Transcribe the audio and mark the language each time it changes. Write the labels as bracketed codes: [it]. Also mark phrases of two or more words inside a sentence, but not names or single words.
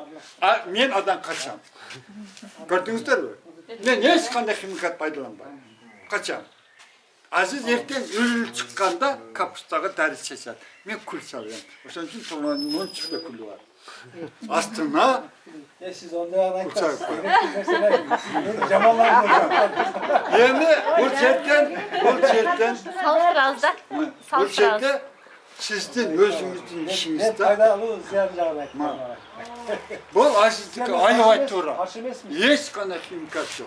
[ky] А мен адан качам. Көрдүңүздөрбү? Мен эч кандай химикат пайдаланбайм. Качам. Азиз эртең өлүп чыкканда капустага дари чечет. Мен күл салам. Ошон үчүн томонун чыкты күлү бар. Астына [uz] siz ondan aytasiz. [ky] Эми бул жерден Салыштыралым да. бул жерде сиздин өзүңүздүн ишиңизде Пайдалуу зыян жагын айтма. бул азиздики аябай туура. Эч кандай химикат жок.